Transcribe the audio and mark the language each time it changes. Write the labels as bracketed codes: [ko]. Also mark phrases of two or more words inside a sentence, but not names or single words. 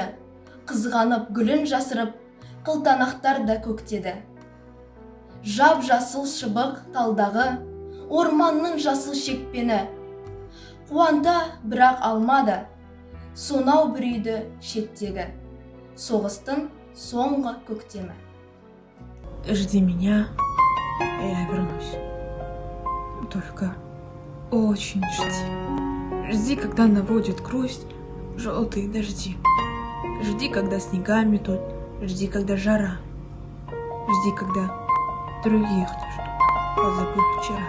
[kk] Қызғанып гүлін жасырып, қылтанақтар да көктеді. Жап-жасыл шыбық талдағы, орманның жасыл шекпені. Қуанта бірақ алмады, сонау бір үйді шеттегі. Соғыстың соңғы көктемі. [ru] Жди меня, я вернусь. Только очень жди. Жди, когда наводит грусть желтые дожди. Жди, когда снега метут. Жди, когда жара. Жди, когда других ты что позабыл вчера.